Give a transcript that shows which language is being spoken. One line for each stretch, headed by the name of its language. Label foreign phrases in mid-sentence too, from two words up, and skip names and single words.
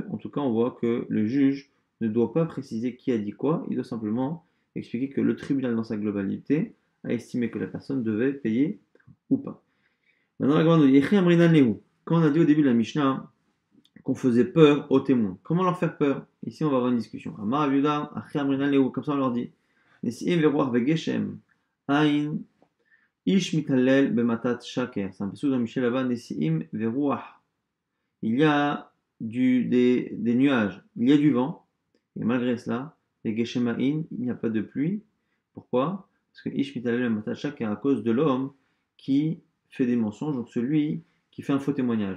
French: En tout cas, on voit que le juge ne doit pas préciser qui a dit quoi, il doit simplement expliquer que le tribunal dans sa globalité a estimé que la personne devait payer ou pas. Maintenant, la Gemara nous dit, quand on a dit au début de la Mishnah qu'on faisait peur aux témoins, comment leur faire peur? Ici, on va avoir une discussion. Amar Aviuda, comme ça on leur dit,
Hebrew: נשיאים ורוח וגשם אין איש מתהלל במתת שקר.
French: C'est un peu sous dans Michel là-bas,
Hebrew: נשיאים ורוח.
French: Il y a des nuages, il y a du vent, et malgré cela,
Hebrew: וגשם אין,
French: il n'y a pas de pluie. Pourquoi? Parce que
Hebrew: איש מתהלל במתת שקר,
French: à cause de l'homme qui fait des mensonges, donc celui qui fait un faux témoignage.